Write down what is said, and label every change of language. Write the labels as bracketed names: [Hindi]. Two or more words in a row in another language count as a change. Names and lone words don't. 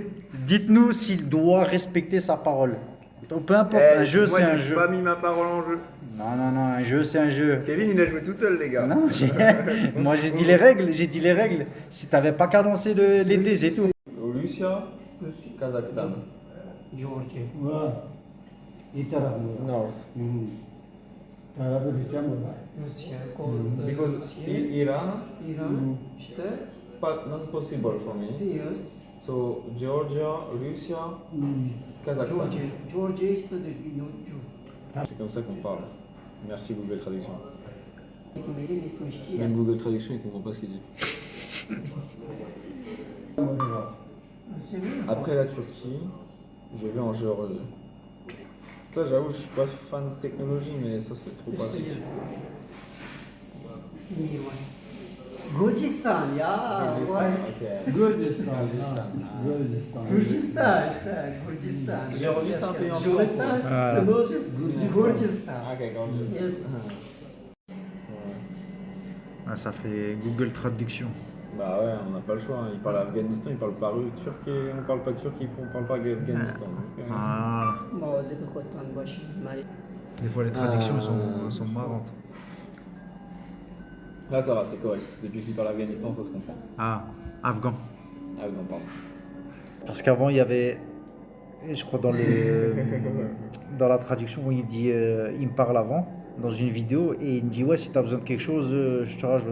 [French] Dites-nous s'il doit respecter sa parole. Peu importe, un jeu c'est un jeu. Moi, j'ai pas mis ma parole en jeu. Non, un jeu c'est un jeu. Kevin, il a joué tout seul, les gars. Non, moi j'ai dit les règles, Si t'avais pas qu'à lancer les dés, c'est tout. [English] Russia, Kazakhstan. Georgia. [Turkish] İyi tarafı. [English] North. [Turkish] Tarafı Rusya mı? Rusya. [English] Because Iran, [Turkish] İran. İşte. [English] but not possible for me. Yes. So Georgia, Russia, Kazakhstan. Georgia is the Georgia. [French] C'est comme ça qu'on parle. Merci Google Traduction. [Turkish] Benim ismim Şiya. [French] Même Google Traduction, il comprend pas ce qu'il dit. Après la Turquie, je vais en Géorgie. Ça, j'avoue, je suis pas fan de technologie, mais ça, c'est trop pratique. [Turkish] Gürcistan ya. Ok. Gürcistan. Gürcistan işte. Gürcistan. [French] Géorgie, c'est un pays en [Turkish] Gürcistan. İşte ne olacak? Gürcistan. [English] Ok, Georgie. Yes. [French] Ah, ça fait Google Traduction. Bah ouais, on n'a pas le choix. Hein. Il parle Afghanistan, il parle pas turc et on parle pas turc, on parle pas Afghanistan. Donc, Ah. [Turkish] Mağazada kotan başı. [French] Des fois les traductions sont marrantes. Là, ça va, c'est correct. Depuis qu'il parle Afghanistan, ça se comprend. Ah, afghan. Ah, non, pardon. Parce qu'avant, il y avait, je crois, dans la traduction, où il dit, il me parle avant, dans une vidéo, et il me dit, ouais, si tu as besoin de quelque chose, je te rajoute.